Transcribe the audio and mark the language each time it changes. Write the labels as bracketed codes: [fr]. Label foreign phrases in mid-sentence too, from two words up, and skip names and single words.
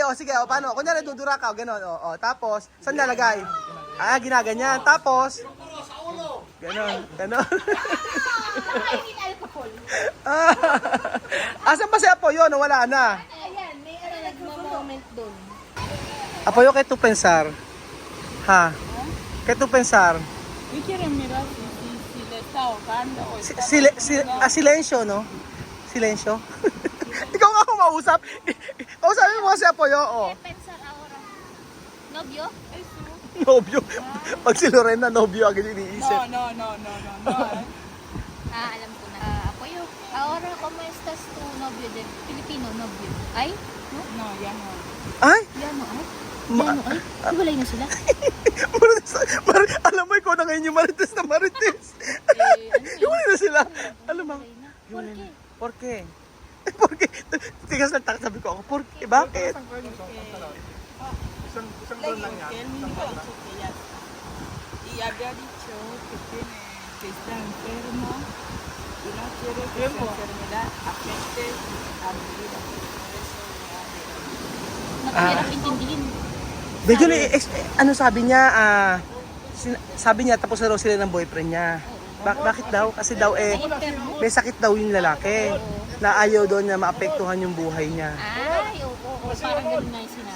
[tl] O, sige, paano? Kunyari, dudura ka, gano'n. O, tapos, saan nalagay? Ginaganyan. Tapos, gano'n. Nakainin alcohol. Asan ba si Apoyo? Wala na. Ayan, may nagmo-moment doon. [es] Apoyo, kay tu pensar. Ha? Kay tu pensar. Yo quiero mirar si le está ahogando o [tl] Silensyo, no? Silensyo. Ikaw nga ako mausap. Kausapin mo si Apoyo, o. [es] Pensar ahora. [tl] Nobyo? Nobyo. Pag si Lorena, nobyo agad iniisip. [es] No. [tl] Alam ko na. [es] Apoyo, ahora como estás tu novio de Filipino novio? Ay? No, ya no. Ay! [tl] Yano ay? Yano ay? Hiwalay na sila? Alam mo, ikaw na ngayon yung marites na marites. Yung na sila. Alam mo. Hiwalay na. [es] ¿Por Por qué? qué? ¿Por qué? [tl] Tigas lang sabi ko ako, [es] ¿por qué? [tl] Bakit? Isang buwan lang yan. [es] Que él mismo ha dicho que ya. Y había dicho que está enfermo y no quiere que su enfermedad afecte a mi vida. Por eso me ha [tl] Napahirap intindihin. Medyo sabi niya, sabi niya tapos na raw sila ng boyfriend niya. Bakit daw? Kasi daw may sakit daw yung lalaki. Na ayaw doon na maapektuhan yung buhay niya. Ay, oo. Parang ganun na yung sinabi.